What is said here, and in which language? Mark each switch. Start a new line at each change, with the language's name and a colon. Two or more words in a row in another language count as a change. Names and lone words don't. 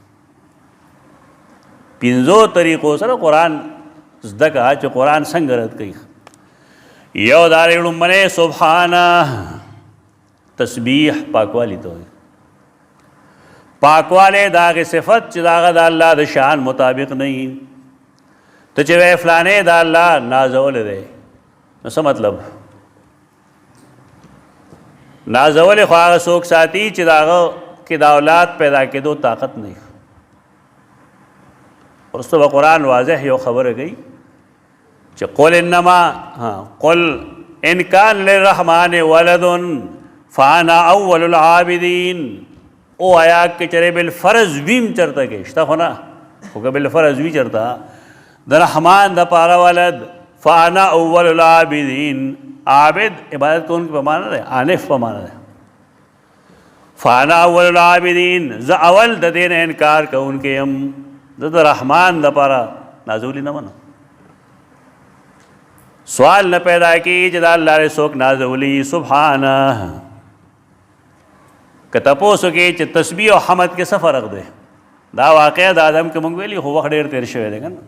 Pashto: پنځو طریقو سره قرآن زده کړه چې قرآن څنګه رد کوي یو دا لومړی سبحانه تسبیح پاکوالی ته وایي پاکوالی د هغې صفت چې د هغه د الله د شان مطابق نه وي ته چې وایې فلانې د الله نازولی دی نو څه مطلب نازولی خو هغه څوک ساتي چې د هغه کې د اولاد پیدا کېدو طاقت نه وي وروسته به قرآن واضح یو خبره کوي چې
Arabic: قل انما قل ان کان للرحمن ولد فانا اول العابدین
Pashto: او آیا که چرې بالفرض ویم چرته کې شته خو نه خو که بالفرض وي چرته د رحمان د پاره ولد
Arabic: فانا اول العابدین
Pashto: عابد عبادت کوونکی په معنی دی عانف په معنی دی
Arabic: فانا اول العابدین
Pashto: زه اول د دې نه انکار کوونکی یم زه د رحمان د پاره نازولی نه منم سوال نه پیدا کیږي چې د الله څوک نازولی سبحانه که تپوس وکړي چې تسبیح او حمد کې څه فرق دی دا واقعه د آدم کې مونږ ویلي خو وخت ډېر تېر شوی دی که نه.